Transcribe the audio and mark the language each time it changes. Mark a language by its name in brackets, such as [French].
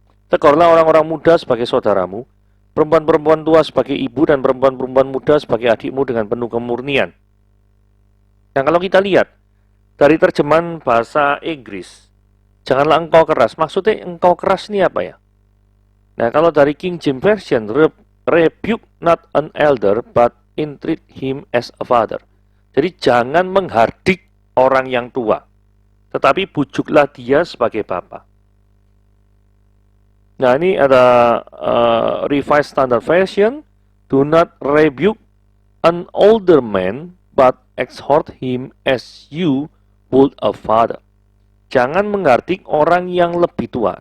[Indonesian] Tegurlah orang-orang muda sebagai saudaramu, perempuan-perempuan tua sebagai ibu, dan perempuan-perempuan muda sebagai adikmu dengan penuh kemurnian. Nah, kalau kita lihat dari terjemahan bahasa Inggris, janganlah engkau keras. Maksudnya engkau keras ini apa ya? Nah, kalau dari [English] King James Version, rebuke not an elder, but entreat him as a father. [Indonesian] Jadi jangan menghardik orang yang tua, tetapi bujuklah dia sebagai bapa. Nah, ini ada Revised Standard Version. [English] Do not rebuke an older man, but exhort him as you would a father. [Indonesian] Jangan menghardik orang yang lebih tua.